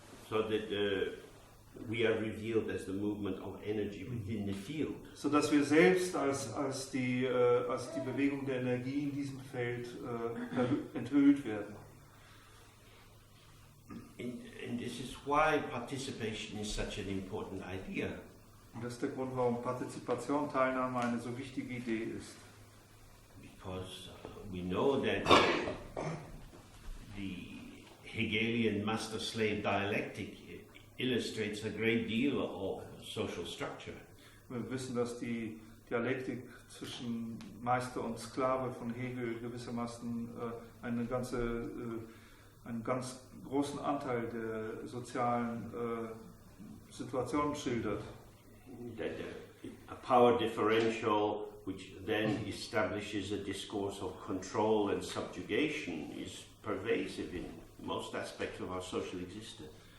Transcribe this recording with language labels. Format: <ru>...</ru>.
<en>So that we are revealed as the movement of energy within the field.</en> <de>So dass wir selbst als die Bewegung der Energie in diesem Feld enthüllt werden.</de> <en>And this is why participation is such an important idea.</en> <de>Und das ist der Grund, warum Partizipation, Teilnahme eine so wichtige Idee ist.</de> <en>Because we know that the Hegelian master-slave dialectic illustrates a great deal of social structure.</en> <de>Wir wissen, dass die Dialektik zwischen Meister und Sklave von Hegel gewissermaßen einen ganz großen Anteil der sozialen Situation schildert.</de> <en>That a power differential which then establishes a discourse of control and subjugation is pervasive in most aspects of our social existence.</en>